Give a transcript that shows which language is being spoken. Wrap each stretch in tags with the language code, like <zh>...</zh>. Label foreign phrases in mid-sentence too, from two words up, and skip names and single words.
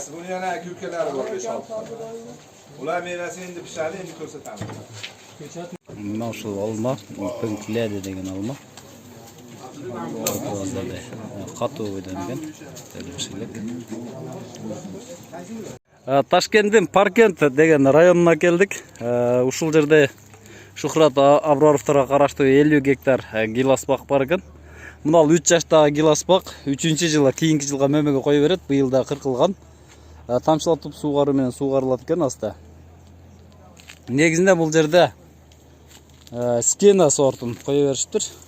<uz>Buni yana ko'kalari bor 5-6 ta. Ular mevasi endi pishadi, endi ko'rsatamiz. Mana shu olma, Pinkliya degan olma. Qattiq o'ydangan. Toshkentning Parkent degan rayonuna keldik.</uz> <ky>Ушул жерде Шухрат Абраровторга караштуу 50 гектар гилас бак бар экен. Мына 3 жаштагы гилас бак 3-жылга кийинки жылга мөмөгө кое берет. Быйыл да кыркылган. Тамчылатып суугаруу менен суугарылат экен аста. Негизинде бул жерде скена сортун кое беришиптир.</ky>